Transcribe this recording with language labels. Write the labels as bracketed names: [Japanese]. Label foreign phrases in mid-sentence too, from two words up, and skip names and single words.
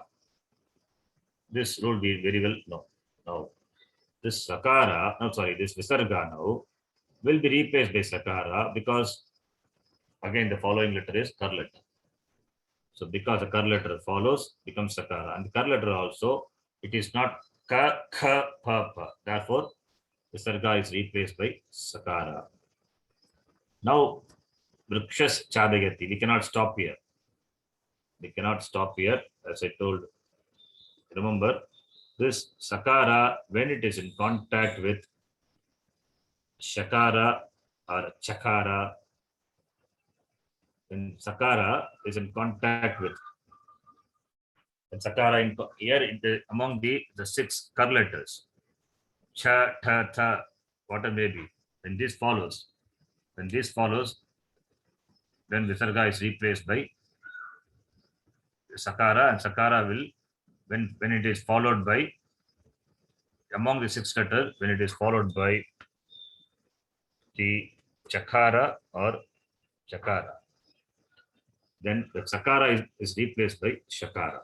[English] This rule we very well know. Now this Sakara, this Visarga now will be replaced by Sakara because again the following letter is kar letter. So because the kar letter follows, becomes Sakara. And the kar letter also, it is not ka, kha, pa, pa. Therefore, Visarga is replaced by Sakara. [Sanskrit] Now, वृक्षस् चडगति. [English] We cannot stop here. We cannot stop here, as I told. Remember, this Sakara, when it is in contact with Shakara or Chakara, when Sakara is in contact with, and Sakara here among the 6 kar letters, cha, ta, tha, whatever may be, when this follows, then Visarga is replaced by Sakara, and Sakara will, when it is followed by, among the 6 letters, when it is followed by the Chakara or Chakara, then the Sakara is replaced by Shakara.